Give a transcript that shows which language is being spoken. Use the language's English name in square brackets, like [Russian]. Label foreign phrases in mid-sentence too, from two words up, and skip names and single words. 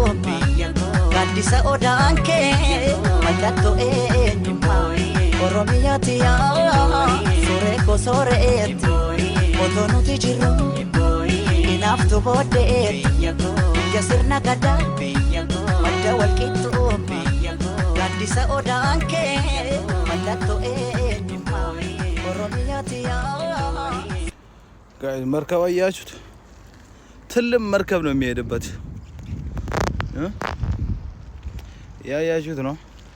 [Oromo] biyya koo gaaddisa odaan kee mallattoo eenyummaa oromiyaatiyaa suuree koo sooreetti otoo nuti jirru hinaaftu booddee biyya sirna gadaa madda walqixxuu gaaddisa odaan kee mallattoo eenyummaa oromiyaatiyaa [Amharic] ጋይ መርከብ አያችሁት ትልም መርከብ ነው የሚሄድበት ያያችሁት ነው